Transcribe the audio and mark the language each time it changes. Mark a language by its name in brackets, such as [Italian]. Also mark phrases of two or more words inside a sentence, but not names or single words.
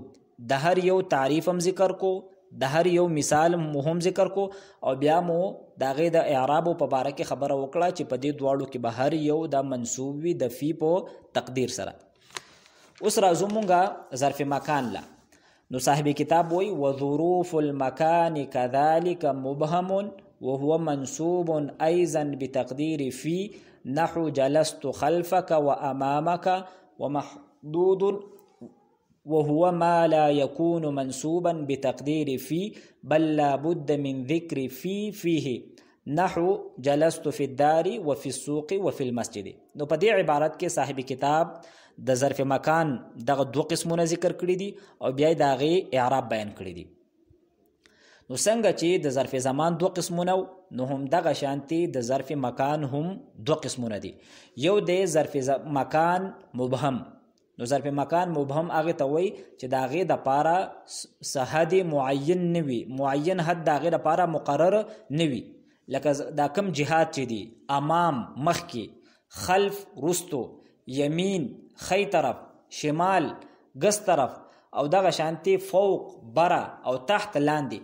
[Pashto] د هر یو تعریف هم ذکر کو، د هر یو مثال هم ذکر کو، او بیا مو د هغې د اعرابو په باره کې خبره وکړه چې په دې دواړو کې به هر یو دا منصوب وي د فی په تقدیر سره. اوس راځو مونږه ظرف مکان لا. نو صاحب کتاب وی [Arabic] وظروف المکان كذلك مبهم وهو منصوب ايضا بتقدير في نحو جلست خلفك وامامك، ومحدود وهو ما لا يكون منصوبا بتقدير في بل لا بد من ذكر فيه نحو جلست في الدار وفي السوق وفي المسجد. [Pashto] نو په دې عبارت کې صاحب کتاب د ظرف مکان دغه دو قسمونه ذکر کړي دي او بیا د هغې اعراب بیان کړي دي. نو څنګه چې د ظرف زمان دو قسمونه نو هم دغه شانتي د ظرف مکان هم دو قسمونه دي. یو د ظرف مکان مبهم. نو ظرف مکان مبهم هغه ته وایي چې د هغې دپاره حد معین نه وي، معین حد د هغې دپاره مقرر نه وي. لکه دا کم جهات چې دي، امام مخکې، خلف رستو، یمین خی طرف، شمال ګس طرف، او دغه شانتي فوق برا او تحت لاندې.